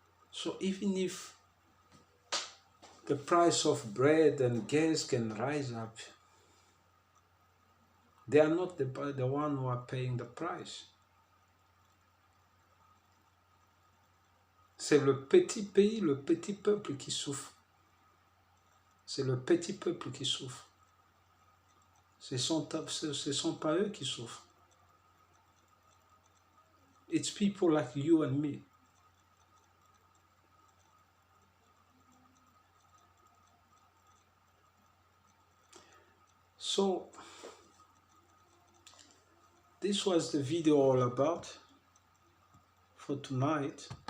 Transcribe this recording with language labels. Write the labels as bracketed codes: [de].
[en] So even if the price of bread and gas can rise up, they are not the one who are paying the price. [fr] C'est le petit pays, le petit peuple qui souffre. C'est le petit peuple qui souffre. Ce sont pas eux qui souffrent. [en] It's people like you and me. So, this was the video all about for tonight.